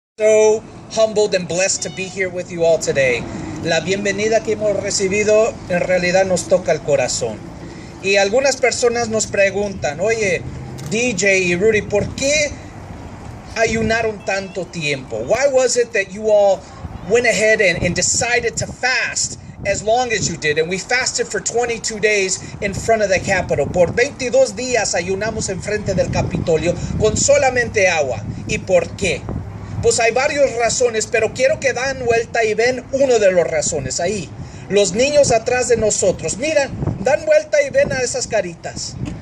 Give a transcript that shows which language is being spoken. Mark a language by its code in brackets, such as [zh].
[en] So humbled and blessed to be here with you all today. [es] La bienvenida que hemos recibido en realidad nos toca el corazón. Y algunas personas nos preguntan, oye, DJ y Rudy, ¿por qué ayunaron tanto tiempo? [en] Why was it that you all went ahead and decided to fast as long as you did? And we fasted for 22 days in front of the Capitol. [es] Por 22 días ayunamos en frente del Capitolio con solamente agua. ¿Y por qué? Pues hay varias razones, pero quiero que dan vuelta y ven una de las razones ahí. Los niños atrás de nosotros. Miren, dan vuelta y ven a esas caritas.